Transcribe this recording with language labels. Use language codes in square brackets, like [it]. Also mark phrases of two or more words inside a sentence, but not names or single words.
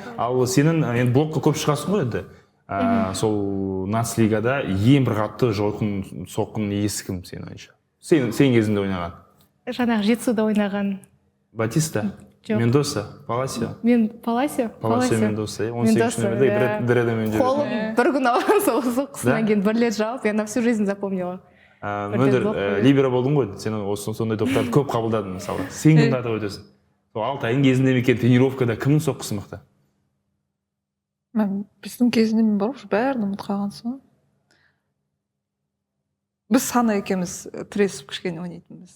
[kk] Ал сенің енді блокқа көп шығасың ғой енді. Сол нацлигада ең бір қатты жойқын соққын иесі кім сенің ойынша? Сен кезінде ойнаған? Жаңағы Жетісуда ойнаған. Батиста? Мендоса? Паласио? Паласио, Мендоса. 18 нөмірде бір адаммен жүреді. Қолым бір күн ауырған соққысынан кейін бір рет жауып, [ru] я на всю жизнь запомнила. [kk] Мөлдір, либера болдың ғой, сен сондай топтарды көп қабылдадың мысалы. Сен кімді атап өтесің? Сол Алтайдың кезінде ме екен тренировкада кімнің соққысы мықты? Біздің кезінде мен бар ғой, бәрін ұмытып қалғансың. Біз Сана екеуміз тіресіп кішкене ойнайтынбыз.